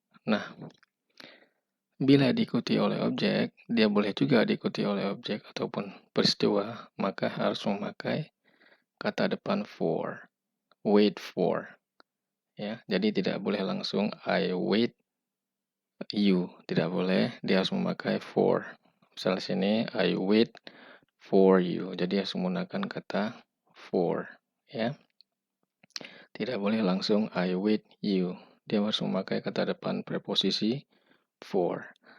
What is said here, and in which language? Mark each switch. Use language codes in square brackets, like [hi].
[id] Nah, bila diikuti oleh objek, dia boleh juga diikuti oleh objek ataupun peristiwa, maka harus memakai kata depan for. Wait for. Ya, jadi tidak boleh langsung [en] I wait you. [id] Tidak boleh, dia harus memakai for. Misal sini [en] I wait for you. [id] Jadi harus menggunakan kata for. Ya. Tidak boleh langsung [en] I wait you. [id] Dia harus memakai kata depan preposisi for.